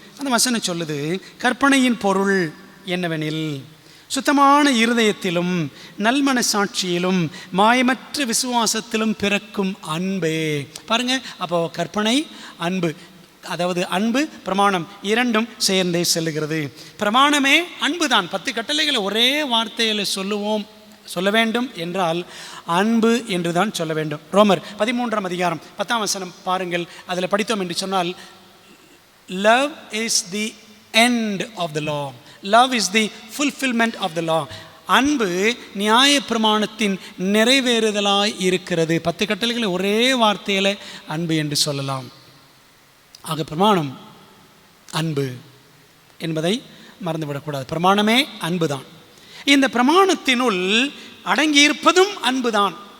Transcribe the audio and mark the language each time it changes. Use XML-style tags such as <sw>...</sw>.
<ta>அந்த வசனம் சொல்லுது, கற்பனையின் பொருள் என்னவெனில், சுத்தமான இருதயத்திலும் நல்மன சாட்சியிலும் மாயமற்ற விசுவாசத்திலும் பிறக்கும் அன்பே. பாருங்க, அப்போ கற்பனை, அன்பு, அதாவது அன்பு பிரமாணம் இரண்டும் சேர்ந்தே செல்லுகிறது. பிரமாணமே அன்பு தான். 10 கட்டளைகளை ஒரே வார்த்தையில் சொல்ல வேண்டும் என்றால் அன்பு என்று தான் சொல்ல வேண்டும். ரோமர் 13 அதிகாரம் 10 வசனம் பாருங்கள். அதில் படித்தோம் என்று சொன்னால்,</ta> <en>love is the end of the law, love is the fulfillment of the law.</en> <ta>அன்பு நியாய பிரமாணத்தின் நிறைவேறுதலாய் இருக்கிறது. 10 கட்டளைகளை ஒரே வார்த்தையில் அன்பு என்று சொல்லலாம். ஆக பிரமாணம் அன்பு என்பதை மறந்துவிடக்கூடாது. பிரமாணமே அன்பு தான். இந்த பிரமாணத்தினுள் அடங்கியிருப்பதும் அன்பு தான்.</ta>